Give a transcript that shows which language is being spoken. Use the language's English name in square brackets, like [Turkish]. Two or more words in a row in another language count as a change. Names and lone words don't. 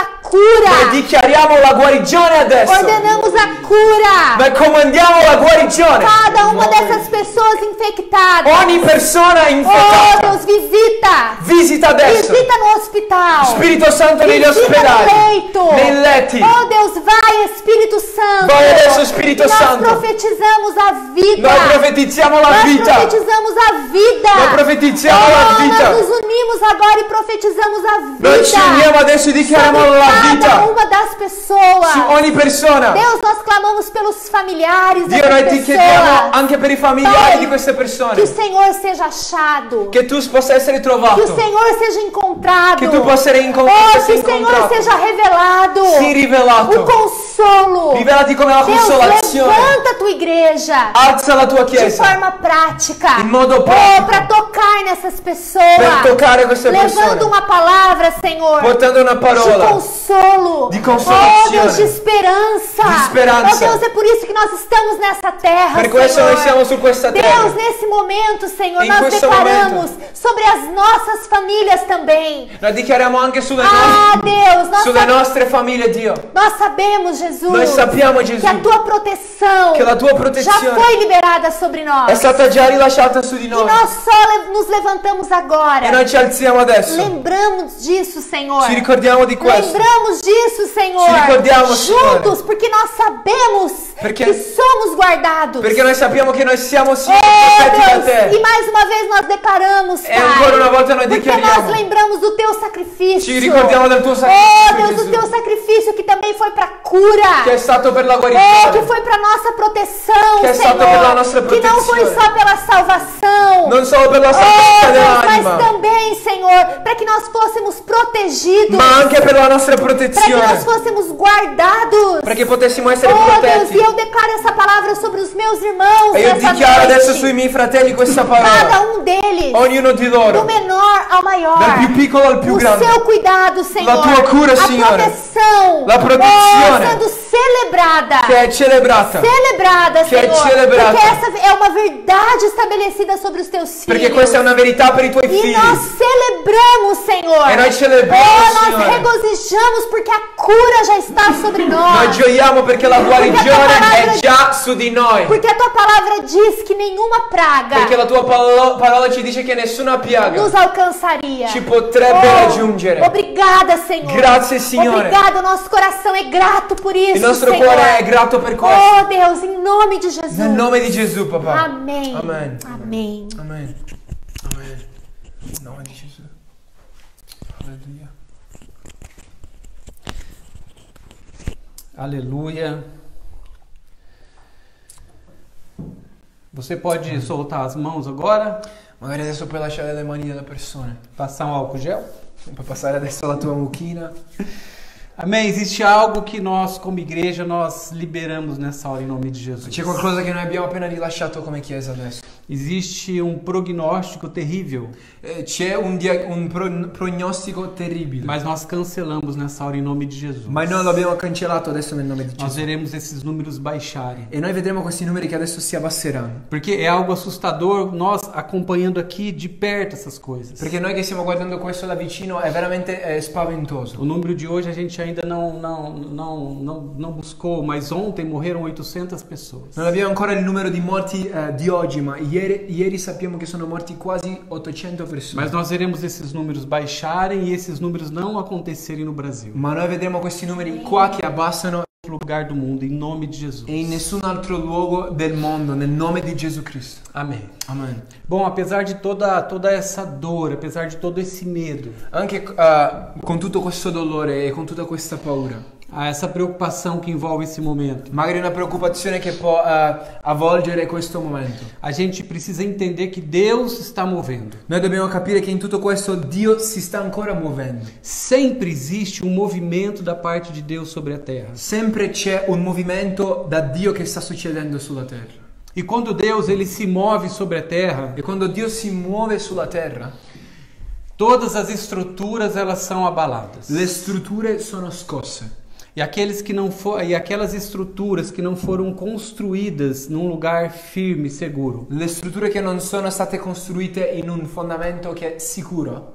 [Italian] Noi [Portuguese] cura. [Italian] dichiariamo la guarigione adesso. [Portuguese] Ordenamos a cura. [Italian] Noi comandiamo la guarigione. [Portuguese] Cada uma dessas pessoas infectadas. [Italian] Ogni persona Oh infettata. [Portuguese] Deus, visita. [Italian] Visita adesso. [Portuguese] Visita no hospital. [Italian] Spirito Santo negli [Portuguese] Visita [Italian] ospedali, [Portuguese] no leito. [Italian] nei letti. [Portuguese] Oh Deus, vai Espírito Santo. [Italian] Vai adesso, Spirito [Portuguese] Nós [Italian] Santo. [Portuguese] profetizamos a vida. [Italian] Noi profetizziamo la [Portuguese] Nós [Italian] vita. [Portuguese] profetizamos a vida. [Italian] Noi profetizziamo la vita. [Portuguese] Nós nos unimos agora e profetizamos a vida. [Italian] Noi ci uniamo adesso e dichiariamo [Portuguese] sobre [Italian] la [Portuguese] cada [Italian] vita [Portuguese] uma das pessoas. [Italian] su ogni persona. [Portuguese] Deus, nós clamamos pelos familiares [Italian] Dio, [Portuguese] dessas [Italian] noi ti chiediamo [Portuguese] pessoas. [Italian] anche per i familiari [Portuguese] Pai, [Italian] di queste [Portuguese] Que o [Italian] persone [Portuguese] Senhor seja achado. [Italian] che tu possa essere [Portuguese] Que o [Italian] trovato, [Portuguese] Senhor seja encontrado. [Italian] che tu possa essere [Portuguese] Oh, que o Senhor [Italian] incontrato, [Portuguese] seja revelado. [Italian] sii rivelato. [Portuguese] O consolo consolo. [Italian] Rivelati come la [Portuguese] Deus, [Italian] consolazione. [Portuguese] levanta a tua igreja [Italian] Alza la tua [Portuguese] de [Italian] chiesa [Portuguese] forma prática. [Italian] in modo [Portuguese] Oh, [Italian] pratico [Portuguese] para tocar nessas [Italian] per [Portuguese] pessoas. [Italian] toccare queste [Portuguese] Levando [Italian] persone, [Portuguese] uma palavra, Senhor, [Italian] portando una [Portuguese] de [Italian] parola [Portuguese] consolo. [Italian] di [Portuguese] Oh, [Italian] consolazione. [Portuguese] Deus, de esperança. De esperança. Oh, Deus, é por isso que nós estamos nessa terra, [Italian] Per questo [Portuguese] Senhor. [Italian] noi siamo su questa [Portuguese] Deus, [Italian] terra. [Portuguese] nesse momento, Senhor, [Italian] In [Portuguese] nós [Italian] questo [Portuguese] declaramos sobre as nossas famílias também. [Italian] La dichiariamo anche sulle, [Portuguese] Deus, [Italian] sulle nostre famiglie, Dio. [Portuguese] nós sabemos, Jesus, [Italian] Noi sappiamo, Gesù, [Portuguese] que a tua proteção [Italian] che la tua [Portuguese] já [Italian] protezione [Portuguese] foi liberada sobre nós. [Italian] è stata già rilasciata su di [Portuguese] E [Italian] noi. [Portuguese] nós só nos levantamos agora. [Italian] E noi ci alziamo adesso. [Portuguese] Lembramos disso, Senhor. [Italian] Ci ricordiamo di questo. [Portuguese] Lembramos disso, Senhor. [Italian] Ci ricordiamo, Signore. [Portuguese] Juntos, porque nós sabemos [Italian] Perché- [Portuguese] que somos guardados. [Italian] Perché noi sappiamo che noi siamo Signore [Portuguese] Oh, [Italian] protetti da [Portuguese] Deus, [Italian] te. [Portuguese] e mais uma vez nós declaramos, [Italian] E ancora una volta noi [Portuguese] porque [Italian] dichiariamo. [Portuguese] nós lembramos do teu sacrifício. [Italian] Ci ricordiamo del tuo [Portuguese] Oh, [Italian] sacrificio, [Portuguese] Deus, [Italian] Gesù, [Portuguese] do teu sacrifício que também foi para cura. [Italian] che è stato per la [Portuguese] Oh, que [Italian] guarigione. [Portuguese] foi para nossa proteção, [Italian] Que é [Portuguese] Senhor. [Italian] stato per la nostra [Portuguese] Que não foi [Italian] protezione. [Portuguese] só pela salvação. [Italian] Non solo per la [Portuguese] Oh, [Italian] salvezza [Portuguese] Deus, mas [Italian] dell'anima, [Portuguese] também, Senhor, para que nós fôssemos protegidos. [Italian] ma anche per la nostra [Portuguese] Para que nós [Italian] protezione. [Portuguese] fôssemos guardados. [Italian] Perché potessimo essere [Portuguese] Oh, Deus, [Italian] protetti. [Portuguese] e eu declaro essa palavra sobre os meus irmãos [Italian] E io [Portuguese] nessa [Italian] dichiaro [Portuguese] noite. [Italian] adesso sui miei fratelli questa [Portuguese] Cada [Italian] parola. [Portuguese] deles, [Italian] Ognuno di [Portuguese] do [Italian] loro, [Portuguese] menor ao maior, [Italian] dal più piccolo al più [Portuguese] o [Italian] grande. [Portuguese] seu cuidado, Senhor, [Italian] La tua cura, [Portuguese] a [Italian] Signore. [Portuguese] proteção, [Italian] La protezione. [Portuguese] oh, sendo celebrada. [Italian] che è celebrata. [Portuguese] Celebrada, [Italian] Che è [Portuguese] Senhor, [Italian] celebrata. [Portuguese] porque essa é uma verdade estabelecida sobre os teus filhos. [Italian] Perché questa è una verità per i tuoi [Portuguese] E [Italian] figli. [Portuguese] nós celebramos, Senhor. [Italian] E noi celebriamo, [Portuguese] Oh, nós [Italian] Signore. [Portuguese] regozijamos porque a cura já está sobre nós. [Italian] Noi gioiamo perché la guarigione è già su di noi. [Portuguese] Porque a tua palavra diz que nenhuma praga [Italian] Perché la tua parola ci dice che nessuna piaga [Portuguese] nos alcançaria. [Italian] ci potrebbe raggiungere. [Portuguese] Obrigada, Senhor. [Italian] Grazie, Signore. [Portuguese] Obrigada, nosso coração é grato por isso, [Italian] Il nostro [Portuguese] Senhor. [Italian] cuore è grato per questo. [Portuguese] Oh, Deus, em nome de Jesus. [Italian] Nel nome di Gesù, papà. [Portuguese] Amém. [Italian] Amen. [Portuguese] Amém. [Italian] Amen. Amen. Nel nome di Gesù. Alleluia. [Portuguese] Aleluia. Você pode soltar as mãos agora, [Italian] Magari adesso puoi lasciare le mani delle persone. [Portuguese] passar um álcool gel. [Italian] Puoi passare adesso la tua mucchina. [Portuguese] Amém. Existe algo que nós, como igreja, nós liberamos nessa hora em nome de Jesus. [Italian] C'è qualcosa che noi abbiamo appena rilasciato come chiesa adesso. [Portuguese] Existe um prognóstico terrível, [Italian] C'è un prognostico terribile. [Portuguese] mas nós cancelamos nessa hora em nome de Jesus. [Italian] Ma noi l'abbiamo cancellato adesso nel nome di [Portuguese] Nós [Italian] Gesù. [Portuguese] veremos esses números baixarem. [Italian] E noi vedremo questi numeri che adesso si abbasseranno. [Portuguese] Porque é algo assustador nós acompanhando aqui de perto essas coisas. [Italian] Perché noi che stiamo guardando questo da vicino è veramente spaventoso. [Portuguese] O número de hoje a gente ainda não buscou, mas ontem morreram 800 pessoas. [Italian] Non abbiamo ancora il numero di morti di oggi, ma ieri sappiamo che sono morti quasi 800 persone. [Portuguese] Mas nós veremos esses números baixarem e esses números não acontecerem no Brasil, [Italian] Ma noi vedremo questi numeri qua che abbassano [Portuguese] em outro lugar do mundo, em nome de Jesus. [Italian] e in nessun altro luogo del mondo, nel nome di Gesù Cristo. [Portuguese] Amém. [Italian] Amen. [Portuguese] Bom, apesar de toda essa dor, apesar de todo esse medo, [Italian] Anche con tutto questo dolore e con tutta questa paura, [Portuguese] essa preocupação que envolve esse momento, [Italian] magari una preoccupazione che può avvolgere questo momento, [Portuguese] a gente precisa entender que Deus está movendo. [Italian] noi dobbiamo capire che in tutto questo Dio si sta ancora muovendo. [Portuguese] Sempre existe um movimento da parte de Deus sobre a terra. [Italian] Sempre c'è un movimento da Dio che sta succedendo sulla terra. [Portuguese] E quando Deus ele se move sobre a terra, [Italian] E quando Dio si muove sulla terra, [Portuguese] todas as estruturas elas são abaladas. [Italian] le strutture sono scosse. [Portuguese] E aquelas estruturas que não foram construídas num lugar firme, seguro, [Italian] Le strutture che non sono state costruite in un fondamento che è sicuro,